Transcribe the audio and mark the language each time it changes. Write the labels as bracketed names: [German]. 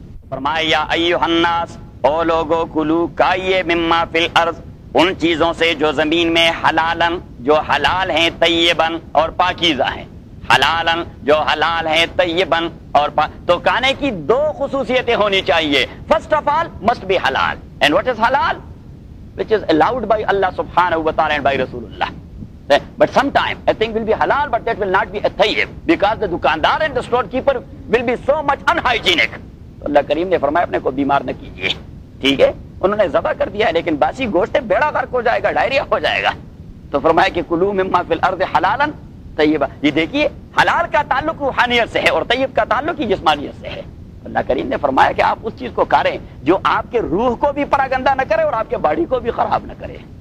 [Urdu] فرمایا [Arabic] یا ایھا الناس، [Urdu] او لوگو کلو، کائیے مما فی الارض، ان چیزوں سے جو زمین میں، حلالن جو حلال ہیں طیبن اور پاکیزہ ہیں، حلالن جو حلال ہیں طیبن اور تو کھانے کی دو خصوصیتیں ہونی چاہیے. [English] First of all must be halal, and what is halal? Which is allowed by Allah سبحانہ و تعالی and by رسول اللہ. But sometime a thing will be halal but that will not be a tayyib because the dukandar and the storekeeper will be so much unhygienic. [Urdu] اللہ کریم نے فرمایا اپنے کو بیمار نہ کیجیے، ٹھیک ہے انہوں نے ذبح کر دیا لیکن باسی گوشت ہے، بیڑا غرق ہو جائے گا، ڈائریا ہو جائے گا. تو فرمایا کہ [Arabic] کلو مما فی الارض حلالا طیبا، [Urdu] یہ دیکھیے حلال کا تعلق روحانیت سے ہے اور طیب کا تعلق ہی جسمانیت سے ہے. اللہ کریم نے فرمایا کہ آپ اس چیز کو کاریں جو آپ کے روح کو بھی پرا گندہ نہ کرے اور آپ کے باڈی کو بھی خراب نہ کرے.